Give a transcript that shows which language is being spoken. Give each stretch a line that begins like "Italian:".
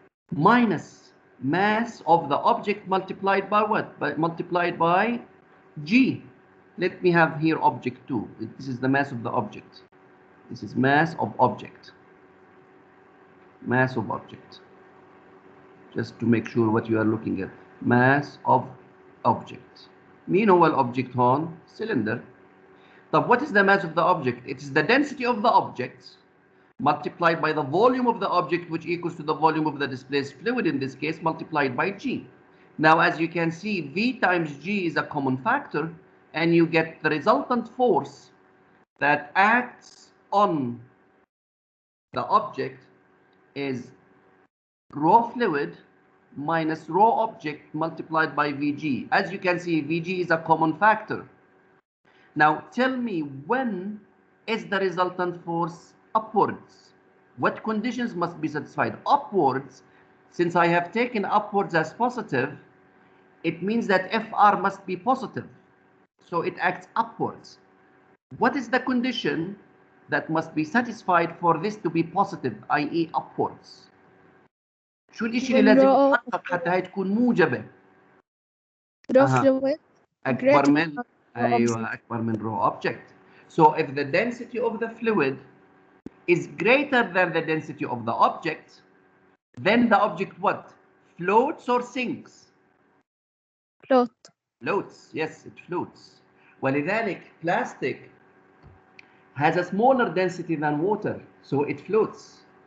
English: minus mass of the object multiplied by what? Multiplied by G. Let me have here object 2. This is the mass of the object. This is mass of object. Mass of object. Just to make sure what you are looking at. Mass of object.
Arabic: مين هو الأوبجكت هون؟ cylinder.
English: طب what is the mass of the object? It is the density of the object multiplied by the volume of the object, which equals to the volume of the displaced fluid, in this case, multiplied by G. Now, as you can see, V times G is a common factor, and you get the resultant force that acts on the object is rho fluid minus rho object multiplied by Vg. As you can see, Vg is a common factor. Now, tell me, when is the resultant force upwards? What conditions must be satisfied? Upwards, since I have taken upwards as positive, it means that Fr must be positive. So it acts upwards. What is the condition that must be satisfied for this to be positive, i.e. upwards?
Arabic: شو الاشي اللي لازم يتحقق حتى هي تكون موجبة؟
English: Raw fluid
Arabic: أكبر من أيوة أكبر من rho object.
English: So if the density of the fluid is greater than the density of the object, then the object what? Floats or sinks? float. Floats, yes, it floats. ولذلك plastic has a smaller density than water, so it floats.